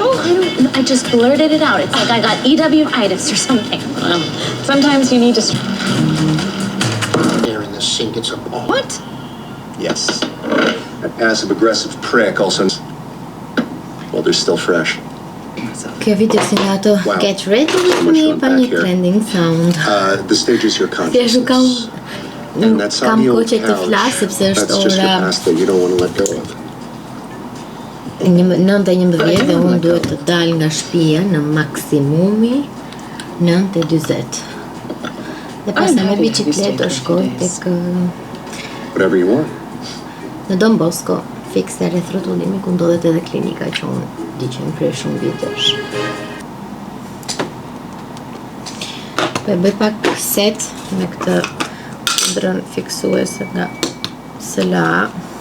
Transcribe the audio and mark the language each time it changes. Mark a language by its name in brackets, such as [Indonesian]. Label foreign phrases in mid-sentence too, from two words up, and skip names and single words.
[English] I just blurted it out. It's like I got EW-itis or something. Sometimes you need to... Here in this scene gets appalling. What? Yes. That passive-aggressive prick also... Well, they're still fresh. [Albanian] Kjo video si nga ato [English] Wow. Get Ready So With much [Albanian] Me [English] fun [Albanian] pa [English] back [Albanian] një [English] here. trending sound. The stage is your [Albanian] Thjesht [English] consciousness. And that [Albanian] kam [English] soggy old [Albanian] kohë që të [English] couch, [Albanian] flas sepse është [English] that's just your [Albanian] ora [English] past that you don't want to let go of. [Albanian] 9:11 dhe unë duhet të dal nga shtëpia në maksimumi 9:40. Dhe pastaj me biçikletë do shkoj tek [English] Whatever you want. [Albanian] në Don Bosco, fikse rreth rrotullimi ku ndodhet edhe klinika që unë diqen prej shumë vitesh. Po e bëj pak set me këtë pudrën fiksuese nga SLA.